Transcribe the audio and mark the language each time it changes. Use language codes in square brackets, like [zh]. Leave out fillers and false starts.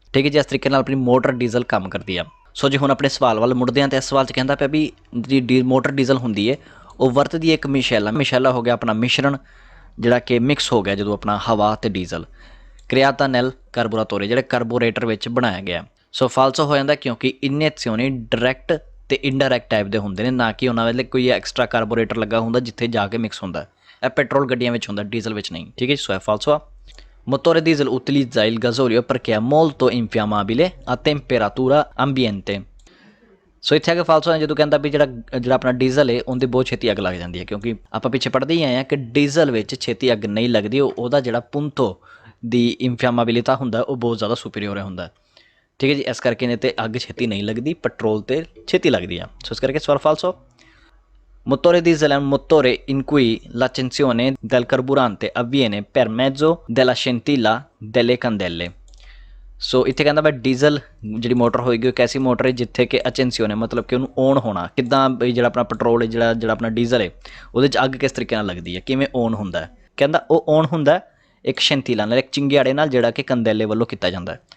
[pa] ਠੀਕ ਹੈ ਜੀ। ਇਸ ਤਰੀਕੇ ਨਾਲ ਆਪਣੀ ਮੋਟਰ ਡੀਜ਼ਲ ਕੰਮ ਕਰਦੀ ਆ। ਸੋ ਜੇ ਹੁਣ ਆਪਣੇ ਸਵਾਲ ਵੱਲ ਮੁੜਦੇ ਹਾਂ ਤਾਂ ਇਸ ਸਵਾਲ 'ਚ ਕਹਿੰਦਾ ਪਿਆ ਵੀ ਜਿਹੜੀ ਮੋਟਰ ਡੀਜ਼ਲ ਹੁੰਦੀ ਹੈ ਉਹ ਵਰਤਦੀ ਹੈ ਇੱਕ ਮਿਸ਼ੈਲਾ ਹੋ ਗਿਆ ਆਪਣਾ ਮਿਸ਼ਰਣ, ਜਿਹੜਾ ਕਿ ਮਿਕਸ ਹੋ ਗਿਆ ਜਦੋਂ ਆਪਣਾ ਹਵਾ ਅਤੇ ਡੀਜ਼ਲ। [it] ਕ੍ਰਿਆਤਾ ਨੈਲ ਕਾਰਬੋਰਾਤੋਰੇ [pa] ਜਿਹੜੇ ਕਾਰਬੋਰੇਟਰ ਵਿੱਚ ਬਣਾਇਆ ਗਿਆ। ਸੋ ਫਾਲਸੋ ਹੋ ਜਾਂਦਾ ਕਿਉਂਕਿ ਇਨੀਸ਼ੀਓਨੀ ਡਾਇਰੈਕਟ ਅਤੇ ਇਨਡਾਇਰੈਕਟ ਟਾਈਪ ਦੇ ਹੁੰਦੇ ਨੇ, ਨਾ ਕਿ ਉਹਨਾਂ ਵੇਲੇ ਕੋਈ ਐਕਸਟਰਾ ਕਾਰਬੋਰੇਟਰ ਲੱਗਾ ਹੁੰਦਾ ਜਿੱਥੇ ਜਾ ਕੇ ਮਿਕਸ ਹੁੰਦਾ। ਇਹ ਪੈਟਰੋਲ ਗੱਡੀਆਂ ਵਿੱਚ ਹੁੰਦਾ, ਡੀਜ਼ਲ ਵਿੱਚ ਨਹੀਂ। ਠੀਕ ਹੈ ਜੀ। ਸੋ ਫਾਲਸੋ ਆ। [it] Motore diesel utilizza il gasolio perché è molto infiammabile a temperatura ambiente। [pa] ਸੋ ਇੱਥੇ ਆ ਕੇ ਫਾਲਸੋ ਜਦੋਂ ਕਹਿੰਦਾ ਵੀ ਜਿਹੜਾ ਆਪਣਾ ਡੀਜ਼ਲ ਹੈ ਉਹਦੀ ਬਹੁਤ ਛੇਤੀ ਅੱਗ ਲੱਗ ਜਾਂਦੀ ਹੈ, ਕਿਉਂਕਿ ਆਪਾਂ ਪਿੱਛੇ ਪੜ੍ਹਦੇ ਹੀ ਆਏ ਹਾਂ ਕਿ ਡੀਜ਼ਲ ਵਿੱਚ ਛੇਤੀ ਅੱਗ ਨਹੀਂ ਲੱਗਦੀ। ਉਹਦਾ ਜਿਹੜਾ ਪੁੰਤੋ ਦੀ ਇੰਫਿਆਮਾਬਿਲਿਟੀ ਹੁੰਦਾ ਉਹ ਬਹੁਤ ਜ਼ਿਆਦਾ ਸੁਪੀਰੀਅਰ ਹੁੰਦਾ। ਠੀਕ ਹੈ ਜੀ। ਇਸ ਕਰਕੇ ਇਹਨੇ 'ਤੇ ਅੱਗ ਛੇਤੀ ਨਹੀਂ ਲੱਗਦੀ, ਪੈਟਰੋਲ 'ਤੇ ਛੇਤੀ ਲੱਗਦੀ ਆ। ਸੋ ਇਸ ਕਰਕੇ ਸਵਾਲ ਫਾਲਸੋ। [it] Motore diesel è un motore in cui l'accensione del carburante avviene per mezzo della scintilla delle candele। [pa] ਸੋ ਇੱਥੇ ਕਹਿੰਦਾ ਬਈ ਡੀਜ਼ਲ ਜਿਹੜੀ ਮੋਟਰ ਹੋਏਗੀ ਉਹ ਇੱਕ ਐਸੀ ਮੋਟਰ ਹੈ ਜਿੱਥੇ ਕਿ ਅਚੈਂਸੀਓਨੇ ਮਤਲਬ ਕਿ ਉਹਨੂੰ ਔਨ ਹੋਣਾ ਕਿੱਦਾਂ, ਬਈ ਜਿਹੜਾ ਆਪਣਾ ਪੈਟਰੋਲ ਹੈ, ਜਿਹੜਾ ਆਪਣਾ ਡੀਜ਼ਲ ਹੈ, ਉਹਦੇ 'ਚ ਅੱਗ ਕਿਸ ਤਰੀਕੇ ਨਾਲ ਲੱਗਦੀ ਹੈ, ਕਿਵੇਂ ਔਨ ਹੁੰਦਾ। ਕਹਿੰਦਾ ਉਹ ਔਨ ਹੁੰਦਾ ਇੱਕ ਸ਼ੈਂਤੀਲਾ ਨਾਲ, ਇੱਕ ਚਿੰਗਿਆੜੇ ਨਾਲ, ਜਿਹੜਾ ਕਿ ਕੰਦੈਲੇ ਵੱਲੋਂ ਕੀਤਾ ਜਾਂਦਾ।